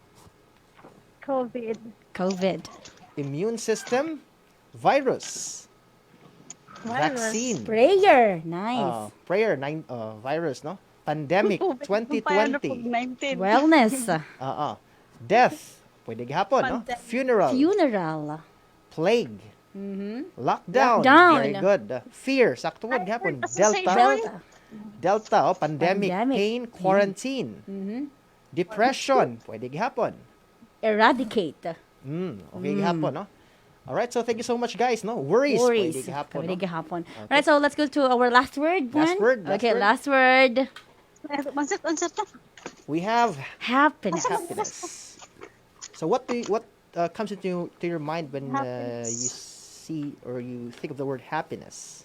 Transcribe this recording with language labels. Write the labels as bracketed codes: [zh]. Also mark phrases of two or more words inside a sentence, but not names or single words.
[en] COVID. Immune system, virus, vaccine, Prayer. Nice. prayer, virus, no? Pandemic, 2020. Wellness. Death, [ceb] pwede gihapon, no? [en] Funeral, Funeral. plague, lockdown, Lockdown. very good. [ceb] Fear, sakto word gihapon. [en] Delta, pandemic, Pandemic. pain, quarantine. Depression, [ceb] pwede gihapon. [en] Eradicate. [ceb] Okay gihapon, no? [en] Alright, so thank you so much, guys, no? Worries, Worries. [ceb] pwede gihapon, Pwede no? gihapon. [en] Right, so let's go to our last word. Last Juan. word, last Okay, word. last word. We have Happiness. happiness. So what comes into your mind when you see or you think of the word happiness?